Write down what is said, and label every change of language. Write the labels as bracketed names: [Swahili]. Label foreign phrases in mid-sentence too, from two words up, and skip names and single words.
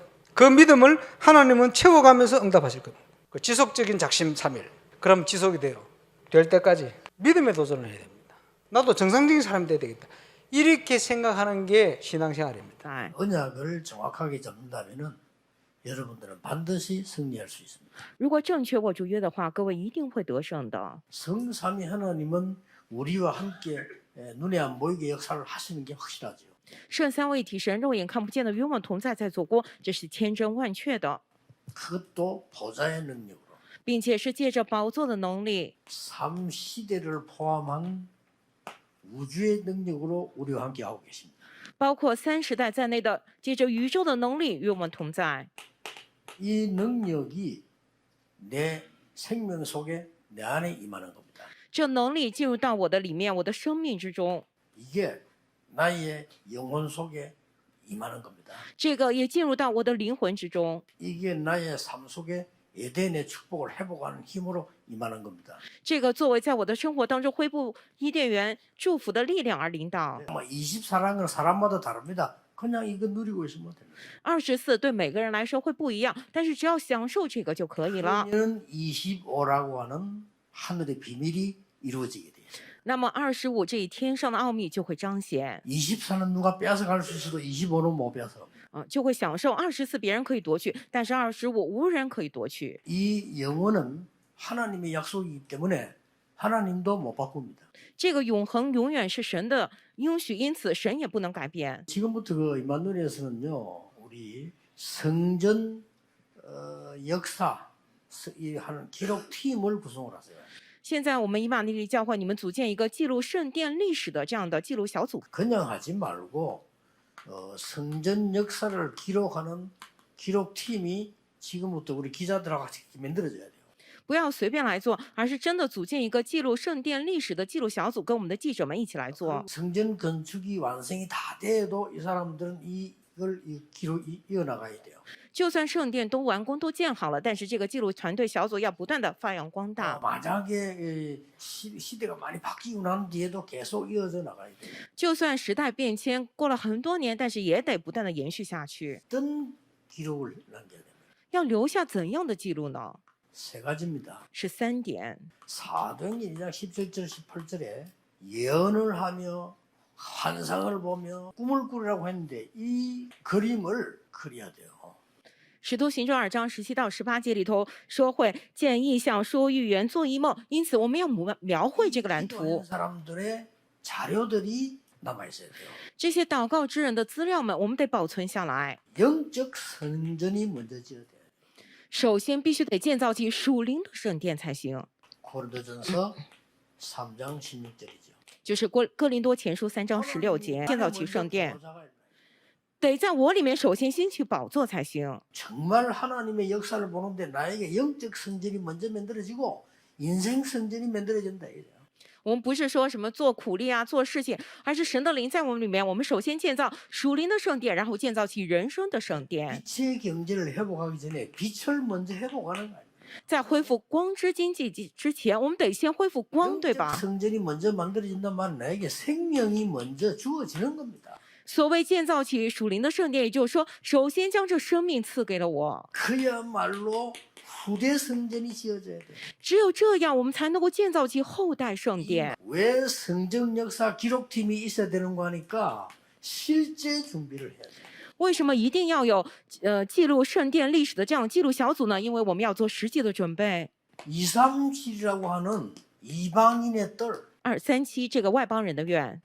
[Korean] 그 믿음을 하나님은 채워가면서 응답하실 겁니다. 그 지속적인 작심 3일. 그럼 지속이 돼요. 될 때까지 믿음의 도전을 해야 됩니다. 나도 정상적인 사람이 돼야 되겠다. 이렇게 생각하는 게 신앙생활입니다. 언약을 정확하게 잡는다면은 여러분들은 반드시 승리할 수 있습니다. [Chinese] 如果正确握住约的话，各位一定会得胜的。 [Korean] 성삼위 하나님은 우리와 함께 눈에 안 보이게 역사를 하시는 게 확실하죠. [Chinese] 圣三位一体神肉眼看不见的与我们同在，在做工，这是千真万确的， [Korean] 그것도 보좌의 능력으로 [Chinese] 并且是借着宝座的能力， [Korean] 3시대를 포함한 우주의 능력으로 우리와 함께 하고 계십니다. [Chinese] 包括3时代在内的，借着宇宙的能力与我们同在。 [Korean] 이 능력이 내 생명 속에 내 안에 임하는 겁니다. [Chinese] 这能力进入到我的里面，我的生命之中， [Korean] 이게 나의 영혼 속에 임하는 겁니다. [Chinese] 这个也进入到我的灵魂之中， [Korean] 이게 나의 삶 속에 에덴의 축복을 회복하는 힘으로 임하는 겁니다. [Chinese] 这个作为在我的生活当中恢复伊甸园祝福的力量而领导。 [Korean] 24라는 건 사람마다 다릅니다. 그냥 이거 누리고 있으면 됩니다. [Chinese] 24 对每个人来说会不一样，但是只要享受这个就可以了。 [Korean] 그러면 25라고 하는 하늘의 비밀이 이루어지게 되죠. [Chinese] 那么25这一天上的奥秘就会彰显， [Korean] 24는 누가 뺏어갈 수 있어도 25는 못 뺏어. [Chinese] 就会享受。24别人可以夺去，但是25无人可以夺去。 [Korean] 이 영혼은 하나님의 약속이기 때문에 하나님도 못 바꿉니다. [Chinese] 这个永恒永远是神的应许，因此神也不能改变。 [Korean] 지금부터 그 임마누엘에서는요, 우리 성전 역사 이 하는 기록 팀을 구성을 하세요. [Chinese] 现在我们以马内利教会，你们组建一个记录圣殿历史的这样的记录小组， [Korean] 그냥 하지 말고 성전 역사를 기록하는 기록 팀이 지금부터 우리 기자들하고 같이 만들어져야 돼요. [Chinese] 不要随便来做，而是真的组建一个记录圣殿历史的记录小组，跟我们的记者们一起来做。 [Korean] 성전 건축이 완성이 다 돼도 이 사람들은 이걸 기록 이어나가야 돼요. [Chinese] 就算圣殿都完工都建好了，但是这个记录团队小组要不断的发扬光大。 [Korean] 만약에 시대가 많이 바뀌고 난 뒤에도 계속 이어져 나가야 돼요. [Chinese] 就算时代变迁过了很多年，但是也得不断的延续下去。 [Korean] 어떤 기록을 남겨야 됩니다. [Chinese] 要留下怎样的记录呢？ [Korean] 세 가지입니다. [Chinese] 是3点。 [Korean] 사도행전 2장 17절 18절에 예언을 하며 환상을 보며 꿈을 꾸리라고 했는데 이 그림을 그려야 돼요. [Chinese] 使徒行传2章17到18节里头说会见异象、说预言、做异梦，因此我们要描绘这个蓝 [Korean] 기도하는 [Chinese] 图。 [Korean] 사람들의 자료들이 남아 있어야 돼요. [Chinese] 这些祷告之人的资料们，我们得保存下来。 [Korean] 영적 성전이 먼저 지어야 돼요. [Chinese] 首先必须得建造起属灵的圣殿才行， [Korean] 고린도전서 3장 16절이죠. [Chinese] 就是哥林多前书3章16节，建造起圣殿，得在我里面首先兴起宝座才行。 [Korean] 정말 하나님의 역사를 보는데 나에게 영적 성전이 먼저 만들어지고 인생 성전이 만들어진다 이래요. [Chinese] 我们不是说什么做苦力啊、做事情，而是神的灵在我们里面。我们首先建造属灵的圣殿，然后建造起人生的圣殿。 [Korean] 빛의 경제를 회복하기 전에 빛을 먼저 회복하는 거예요. [Chinese] 在恢复光之经济之前，我们得先恢复光，对 [Korean] 영적 [Chinese] 吧？ [Korean] 성전이 먼저 만들어진단 말은 나에게 생명이 먼저 주어지는 겁니다. [Chinese] 所谓建造起属灵的圣殿，也就是说，首先将这生命赐给了我。 [Korean] 그야말로 후대 성전이 지어져야 돼요. [Chinese] 只有这样，我们才能够建造起后代圣殿。 [Korean] 왜 성전 역사 기록팀이 있어야 되는 거 하니까 실제 준비를 해야 돼요. [Chinese] 为什么一定要有记录圣殿历史的这样记录小组呢？因为我们要做实际的准备。 [Korean] 237이라고 하는 이방인의 뜰, [Chinese] 237 这个外邦人的愿，